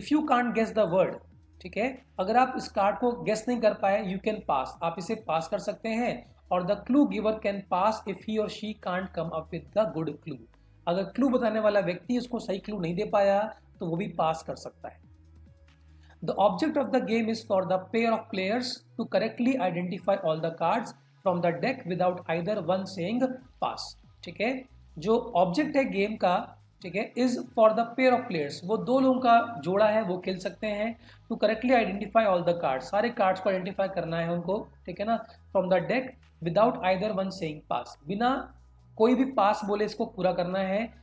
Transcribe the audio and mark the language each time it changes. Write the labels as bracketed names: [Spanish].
[English] if you can't guess the word, [Hindi] ठीक है, अगर आप इस कार्ड को गेस नहीं कर पाए, [English] you can pass, [Hindi] आप इसे पास कर सकते हैं। [English] और the clue giver can pass if he or she can't come up with the good clue. [Hindi] अगर क्लू बताने वाला व्यक्ति उसको सही क्लू नहीं दे पाया तो वो भी पास कर सकता है। [English] The object of the game is for the pair of players to correctly identify all the cards from the deck without either one saying pass। [Hindi] ठीक है, जो ऑब्जेक्ट है गेम का, ठीक है, [English] is for the pair of players, [Hindi] वो दो लोगों का जोड़ा है, वो खेल सकते हैं। [English] to correctly identify all the cards, [Hindi] सारे कार्ड्स को आइडेंटिफाई करना है उनको, ठीक है ना, [English] from the deck without either one saying pass, [Hindi] बिना कोई भी पास बोले इसको पूरा करना है।